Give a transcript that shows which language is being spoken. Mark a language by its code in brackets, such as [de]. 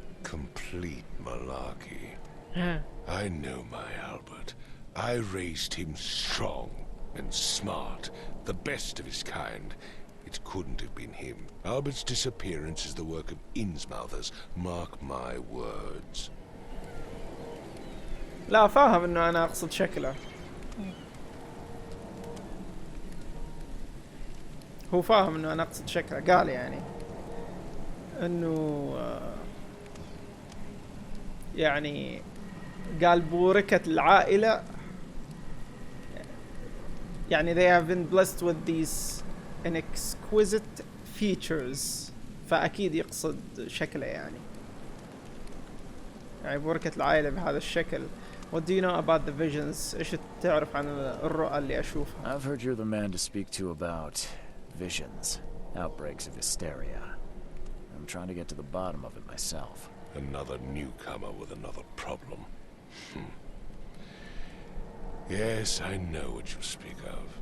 [en] Complete malarkey. I know my Albert. I raised him strong and smart, the best of his kind. It couldn't have been him. Albert's disappearance is the work of Innsmouthers, mark my words. [ar] لا فاهم إنه أنا أقصد شكله. هو فاهم إنه أنا أقصد شكله. قال يعني إنه يعني قال بوركة العائلة يعني [en] they have been blessed with these exquisite features. [ar] فأكيد يقصد شكله يعني بركة العائلة بهذا الشكل. [en] What do you know about the visions? [ar] إيش تعرف عن الرؤى اللي أشوفها؟ [en] I've heard you're the man to speak to about visions, outbreaks of hysteria. I'm trying to get to the bottom of it myself. Another newcomer with another problem. Yes, I know what you speak of.